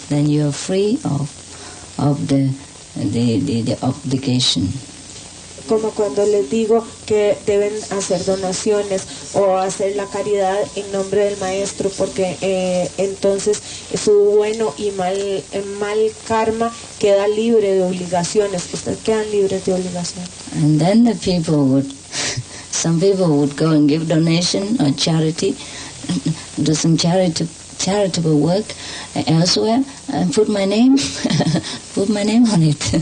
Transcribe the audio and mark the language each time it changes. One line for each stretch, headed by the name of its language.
English: Then you are free of the obligation.
Spanish: Como cuando les digo que deben hacer donaciones o hacer la caridad en nombre del Maestro, porque entonces su bueno y mal karma queda libre de obligaciones. Ustedes quedan libres de obligaciones.
English: And then the people some people would go and give donation or charity, do some charitable work elsewhere, and put my name on it.